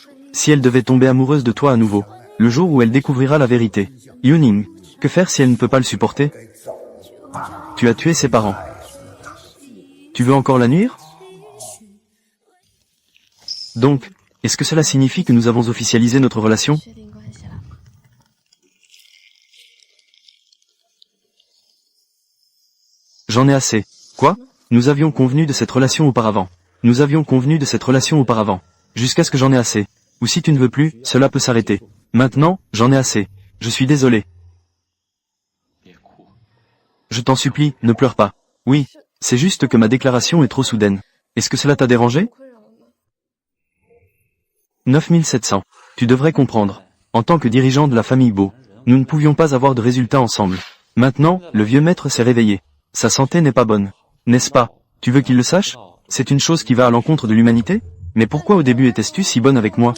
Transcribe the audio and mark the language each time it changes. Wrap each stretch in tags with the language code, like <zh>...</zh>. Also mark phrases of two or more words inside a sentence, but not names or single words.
<fr>Si elle devait tomber amoureuse de toi à nouveau, le jour où elle découvrira la vérité. Yuning, que faire si elle ne peut pas le supporter? Tu as tué ses parents. Tu veux encore la nuire? Donc, est-ce que cela signifie que nous avons officialisé notre relation?</fr> <zh>确定关系了。</zh> <fr>J'en ai assez. Quoi? Nous avions convenu de cette relation auparavant. Nous avions convenu de cette relation auparavant. Jusqu'à ce que j'en ai assez. Ou si tu ne veux plus, cela peut s'arrêter. Maintenant, j'en ai assez. Je suis désolé.</fr> <zh>别哭，</zh> <fr>Je t'en supplie, ne pleure pas. Oui, c'est juste que ma déclaration est trop soudaine. Est-ce que cela t'a dérangé?</fr> <zh>困扰了吗？</zh> <fr>9700. Tu devrais comprendre. En tant que dirigeant de la famille Beau, nous ne pouvions pas avoir de résultats ensemble. Maintenant, le vieux maître s'est réveillé. Sa santé n'est pas bonne. N'est-ce pas? Tu veux qu'il le sache? C'est une chose qui va à l'encontre de l'humanité? Mais pourquoi au début étais-tu si bonne avec moi?</fr>